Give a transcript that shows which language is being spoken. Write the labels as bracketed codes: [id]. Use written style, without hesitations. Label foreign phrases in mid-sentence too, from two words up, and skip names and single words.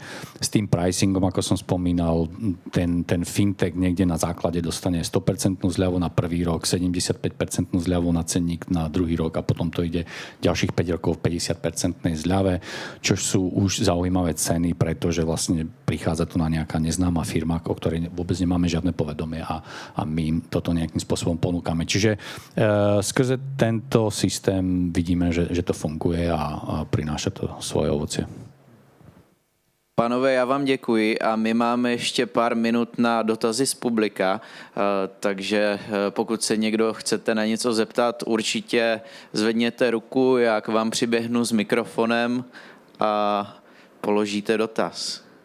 [sk] S tým pricingom, ako som spomínal, ten fintech niekde na základe dostane 100% zľavu na prvý rok, 75% zľavu na cenník na druhý rok a potom to ide ďalších 5 rokov v 50% zľave, čo sú už zaujímavé ceny, pretože vlastne prichádza tu na nejaká neznáma firma, o ktorej vôbec nemáme žiadne povedomie a my im toto nejakým spôsobom ponúkame. Čiže skrze tento systém vidíme, že to funguje a prináša to svoje ovocie. [cs] Pánové, já vám děkuji a my máme ještě pár minut na dotazy z publika, takže pokud se někdo chcete na něco zeptat, určitě zvedněte ruku, já k vám přiběhnu s mikrofonem a položíte dotaz.